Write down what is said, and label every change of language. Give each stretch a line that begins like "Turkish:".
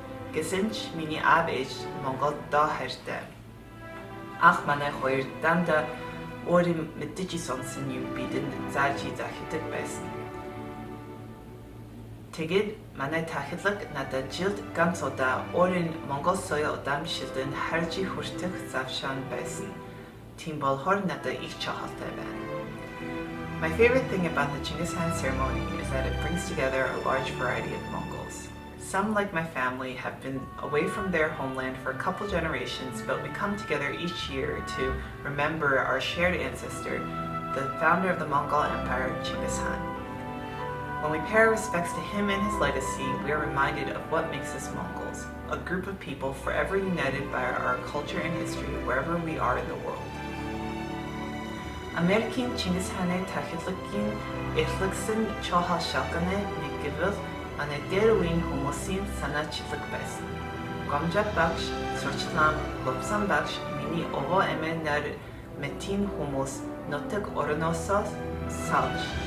Mongolian: Гэсэн ч миний аав ээж Монголд доо хайртай. Ах манай хоёр дандаа өөрийн мэддэж сонсон юм бидэнд зааж захидаг байсан. Тэгээд манай тахилга надад жилд ганц удаа өөрийн Монгол соёл удаамшилд нь харж хүртэх завшаан байсан. Тийм болохоор надад их чухалтай байна.
English: My favorite thing about the Chinggis Khan ceremony is that it brings together a large variety of Mongols. Some, like my family, have been away from their homeland for a couple generations, but we come together each year to remember our shared ancestor, the founder of the Mongol Empire, Chinggis Khan. When we pay our respects to him and his legacy, we are reminded of what makes us Mongols, a group of people forever united by our culture and history wherever we are in the world.
Mongolian: American Chinggis Khan의 тахилгагийн эхлэгсэн чухал шалтгааны нэг гэвэл манай дээр үеийн хүмүүсийн санаачлаг байсан. Гомжаа багш, сурчлан, лобсан багш миний овоо эмээ нар мэтийн хүмүүс нутаг орноосоо салж.